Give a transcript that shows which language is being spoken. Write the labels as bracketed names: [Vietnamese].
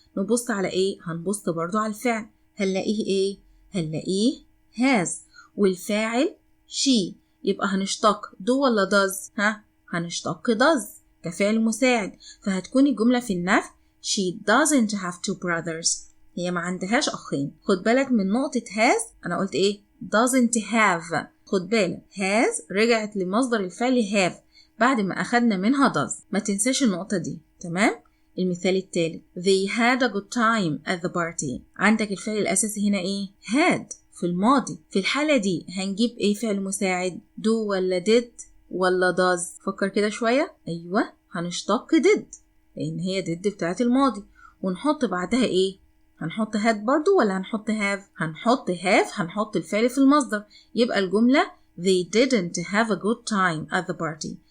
[Arabic] نبص على ايه؟ هنبص برضو على الفعل، هنلاقيه ايه؟ هنلاقيه has، والفاعل she، يبقى هنشتق do ولا does؟ هنشتق does كفعل مساعد، فهتكون الجملة في النفي [English] she doesn't have 2 brothers، [Arabic] هي ما عندهاش أخين. خد بالك من نقطة has، أنا قلت إيه؟ doesn't have. خد بالك has رجعت لمصدر الفعل have بعد ما أخدنا منها does، ما تنساش النقطة دي. تمام؟ المثال التالت [English] they had a good time at the party. [Arabic] عندك الفعل الأساسي هنا إيه؟ had في الماضي. في الحالة دي هنجيب إيه فعل مساعد؟ do ولا did ولا does؟ فكر كده شوية. أيوة، هنشتق did لأن هي did بتاعت الماضي، ونحط بعدها إيه؟ هنحط had برضو ولا هنحط have؟ هنحط have، هنحط الفعل في المصدر، يبقى الجملة [English] they didn't have a good time at the party.